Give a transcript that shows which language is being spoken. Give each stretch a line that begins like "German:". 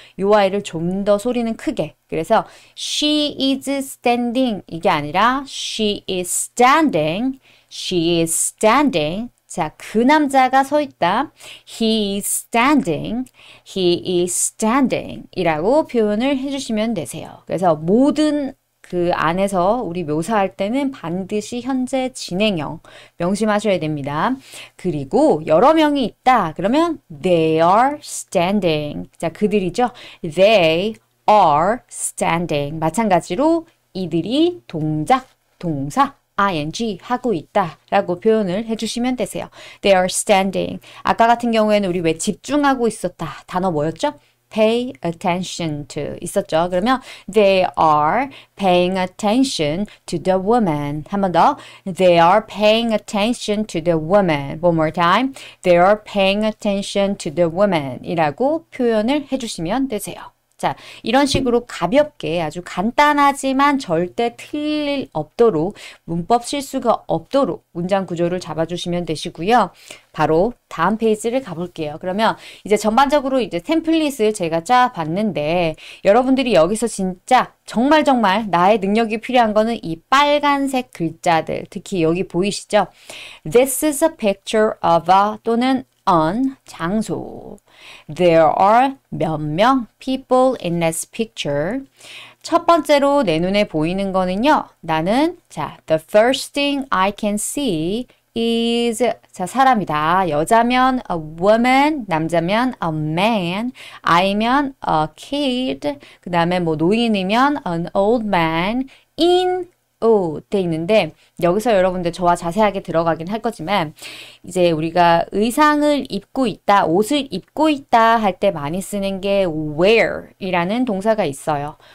Korean: 이 아이를 좀 더 소리는 크게 그래서
English: she is standing
Korean: 이게 아니라
English: she is standing she is standing
Korean: 자, 그 남자가 서 있다.
English: He is standing. He is standing
Korean: 이라고 표현을 해주시면 되세요. 그래서 모든 그 안에서 우리 묘사할 때는 반드시 현재 진행형 명심하셔야 됩니다. 그리고 여러 명이 있다. 그러면
English: they are standing.
Korean: 자, 그들이죠.
English: They are standing.
Korean: 마찬가지로 이들이 동작, 동사, ing 하고 있다 라고 표현을 해주시면 되세요.
English: They are standing.
Korean: 아까 같은 경우에는 우리 왜 집중하고 있었다. 단어 뭐였죠?
English: pay attention to
Korean: 있었죠. 그러면
English: they are paying attention to the woman.
Korean: 한 번 더.
English: They are paying attention to the woman. One more time. They are paying attention to the woman
Korean: 이라고 표현을 해주시면 되세요. 자, 이런 식으로 가볍게 아주 간단하지만 절대 틀릴 일 없도록 문법 실수가 없도록 문장 구조를 잡아주시면 되시고요. 바로 다음 페이지를 가볼게요. 그러면 이제 전반적으로 이제 템플릿을 제가 짜 봤는데 여러분들이 여기서 진짜 정말 나의 능력이 필요한 거는 이 빨간색 글자들 특히 여기 보이시죠?
English: This is a picture of a
Korean: 또는
English: on 장소. There are
Korean: 몇 명
English: people in this picture.
Korean: 첫 번째로 내 눈에 보이는 거는요. 나는 자,
English: the first thing I can see is
Korean: 자, 사람이다. 여자면 a woman, 남자면 a man, 아이면 a kid, 그 다음에 뭐 노인이면 an old man, in 돼 있는데 여기서 여러분들 저와 자세하게 들어가긴 할 거지만 이제 우리가 의상을 입고 있다, 옷을 입고 있다 할 때 많이 쓰는 게 wear 이라는 동사가 있어요.